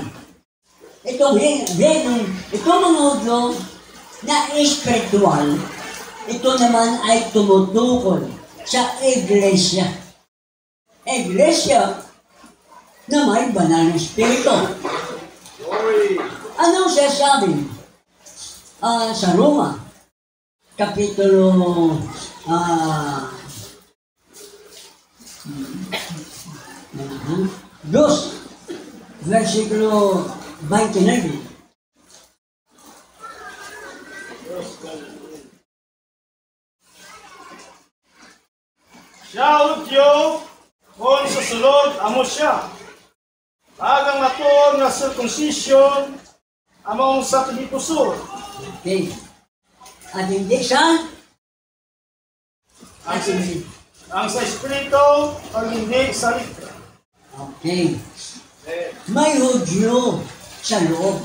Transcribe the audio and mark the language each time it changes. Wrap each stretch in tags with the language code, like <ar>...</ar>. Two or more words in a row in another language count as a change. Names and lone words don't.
<tl>Itong mga Hudyo na espiritual, ito naman ay tumutukol sa iglesia. Iglesia na may banal na espiritu. Anong sasabi? Sa Roma, Kapitulo 2, versikulo 29.</tl> <hil>Siya Hudyo, kung sa sulod, amo siya. Agang aton nga circumcision, among sa pinipusod.</hil> <tl>Okay. At hindi sa?</tl> <hil>Ang sa espiritu, ang hindi sa litra.</hil> <tl>Okay. May Hudyo sa loob.</tl>